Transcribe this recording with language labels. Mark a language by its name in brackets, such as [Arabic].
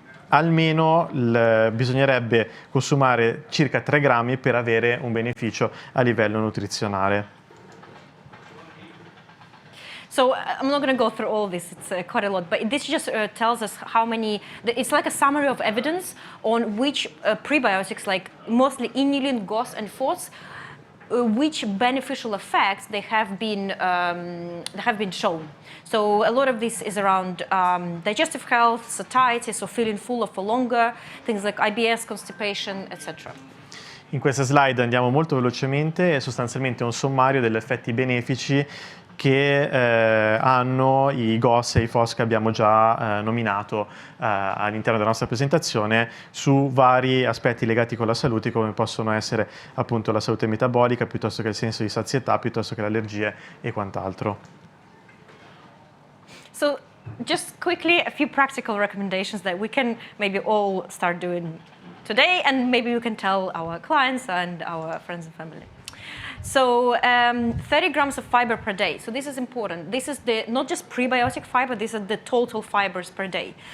[Italian] Almeno bisognerebbe consumare circa 3 grammi per avere un beneficio a livello nutrizionale. [English] So I'm not going to go through all this, it's quite a lot, but this just tells us how many, it's like a summary of evidence on which prebiotics, like mostly inulin, GOS and FOS, which beneficial effects they have been shown. So a lot of this is around digestive health, satiety, so feeling fuller for longer, things like IBS, constipation, etc. [Italian] In questa slide andiamo molto velocemente, è sostanzialmente un sommario degli effetti benefici che hanno i GOS e i FOS che abbiamo già nominato all'interno della nostra presentazione su vari aspetti legati con la salute, come possono essere appunto la salute metabolica, piuttosto che il senso di sazietà, piuttosto che le allergie e quant'altro. [English] So just quickly a few practical recommendations that we can maybe all start doing today, and maybe we can tell our clients and our friends and family. So 30 grams of fiber per day. So this is important. This is not just prebiotic fiber, this is the total fibers per day.